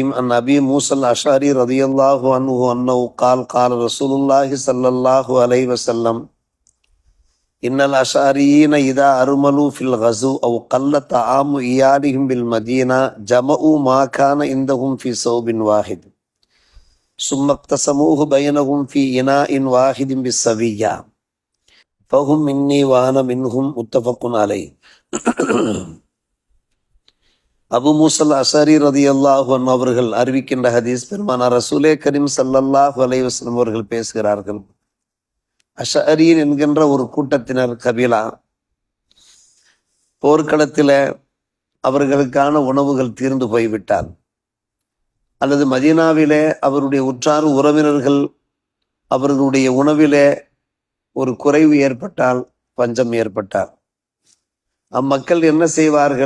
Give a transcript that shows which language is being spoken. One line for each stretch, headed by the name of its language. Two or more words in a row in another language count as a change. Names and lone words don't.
Arabic: عن أبي موسى الأشعري رضي الله عنه أنه قال رسول الله صلى الله عليه وسلم إن الأشعريين إذا أرملوا في الغزو أو قل طعام إيالهم بالمدينة جمعوا ما كان عندهم في ثوب واحد ثم اقتسموه بينهم في إناء واحد بالسوية فهم مني وأنا منهم متفق عليه.
Tamil: அபு மூசல் அஷாரி
Arabic: رضي الله عنه
Tamil: அவர்கள் அறிவிக்கின்ற ஹதீஸ். பெருமானார் ரசூலே கரீம்
Arabic: صلى الله عليه وسلم
Tamil: அவர்கள் பேசுகிறார்கள், அஷாரியன் என்கின்ற ஒரு கூட்டத்தினர் கபீலா போர்க்களத்தில் அவர்களுக்கான உணவுகள் தீர்ந்து போய்விட்டால், அல்லது மதீனாவிலே அவருடைய உற்றார் உறவினர்கள் அவர்களுடைய உணவிலே ஒரு குறைவு ஏற்பட்டால், பஞ்சம் ஏற்பட்டால், அம்மக்கள் என்ன செய்வார்கள்?